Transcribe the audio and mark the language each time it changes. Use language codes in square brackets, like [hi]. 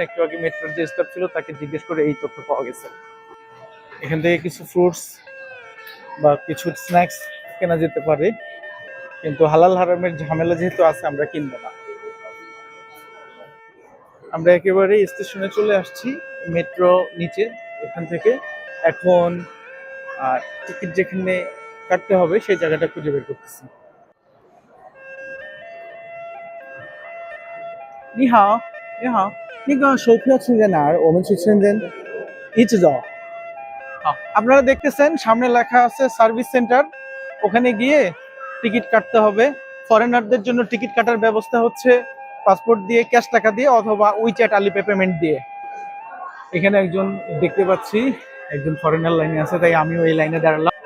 [bn] একটু আগে মেট্রোর যে স্টাফ ছিল তাকে জিজ্ঞেস করে এই তথ্য পাওয়া গেছে। এখান থেকে কিছু ফ্রুটস বা কিছু স্ন্যাক্স কেনা যেতে পারে, কিন্তু হালাল হারামের ঝামেলা যেহেতু আছে আমরা কিনবো না। আমরা একেবারে স্টেশনে চলে আসছি, মেট্রো নিচে। এখান থেকে এখন টিকিট যেখানে কাটতে হবে সেই জায়গাটা খুঁজে বের করতেছি। [zh] 你好，你好，那个售票处在哪儿？我们去深圳，一直走。 [bn] আপনারা দেখতেছেন সামনে লেখা আছে সার্ভিস সেন্টার, ওখানে গিয়ে টিকিট কাটতে হবে। ফরেনারদের জন্য টিকিট কাটার ব্যবস্থা হচ্ছে পাসপোর্ট দিয়ে, ক্যাশ টাকা দিয়ে, অথবা উইচ্যাট আলিপে পেমেন্ট দিয়ে। এখানে একজন দেখতে পাচ্ছি, একজন ফরেনার লাইনে আছে, তাই আমিও এই লাইনে দাঁড়ালাম।